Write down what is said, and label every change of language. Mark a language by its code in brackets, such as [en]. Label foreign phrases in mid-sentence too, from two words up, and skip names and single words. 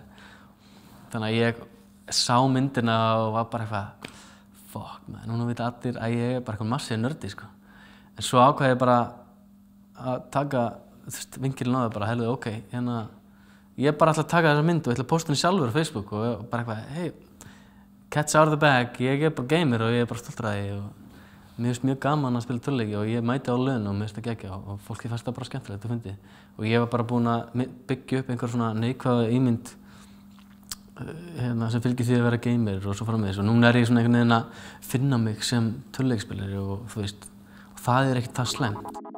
[is] Þannig að ég sá myndina og var bara eitthvað, [en] fuck man, [is] núna vita allir að ég er bara eitthvað massið nördi, sko. En svo ákvað ég bara að taka vinkilinn á það bara, heyrðu, ok, hérna, ég bara ætla að taka þessa mynd og ég ætla að posta henni sjálfur á Facebook og bara eitthvað, [en] hey, cat's out of the bag, [is] ég er bara gamer og ég er bara stoltur að því og mér finnst mjög gaman að spila tölvuleiki og ég mæti á laun og mér finnst það geggja og fólki fannst það bara skemmtilegt og fyndið. Og ég var bara búinn að byggja upp einhver svona neikvæða ímynd sem fylgir því að vera gamer og svo framvegis og núna er ég svona einhvern veginn að finna mig sem tölvuleikspilari og þú veist, og það er ekkert það slæmt.